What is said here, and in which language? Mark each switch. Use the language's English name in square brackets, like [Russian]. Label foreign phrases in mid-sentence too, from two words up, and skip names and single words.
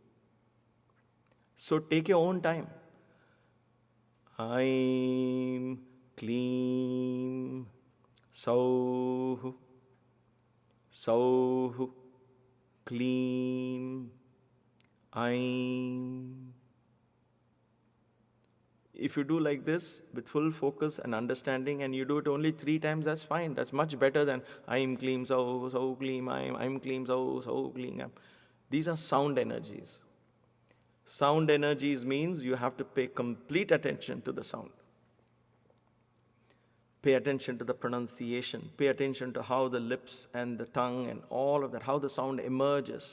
[English] So take your own time. Aim, [Sanskrit] Kleem, Sauh, Sauh, Kleem, Aim. [English] If you do like this with full focus and understanding, and you do it only 3 times, that's fine. That's much better than Aim, [Sanskrit] Kleem, Sauh, Sauh, Kleem, Aim, Kleem, Sauh, Sauh, Kleem, Aim. [English] These are sound energies. Sound energies means you have to pay complete attention to the sound. Pay attention to the pronunciation. Pay attention to how the lips and the tongue and all of that, how the sound emerges.